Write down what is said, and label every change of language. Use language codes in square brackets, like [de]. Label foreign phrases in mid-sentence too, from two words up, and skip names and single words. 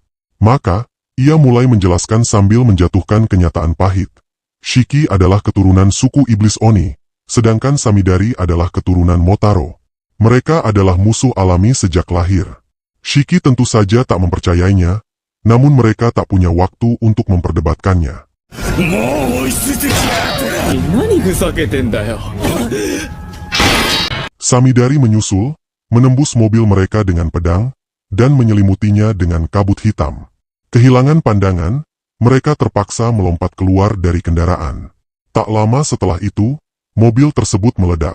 [id] Maka, ia mulai menjelaskan sambil menjatuhkan kenyataan pahit. Shiki adalah keturunan suku Iblis Oni, sedangkan Samidari adalah keturunan Motaro. Mereka adalah musuh alami sejak lahir. Shiki tentu saja tak mempercayainya, namun mereka tak punya waktu untuk memperdebatkannya. [ja] もう追いついてきやがった。何ふざけてんだよ。 [id] Samidari menyusul, menembus mobil mereka dengan pedang, dan menyelimutinya dengan kabut hitam. Kehilangan pandangan, mereka terpaksa melompat keluar dari kendaraan. Tak lama setelah itu, mobil tersebut meledak.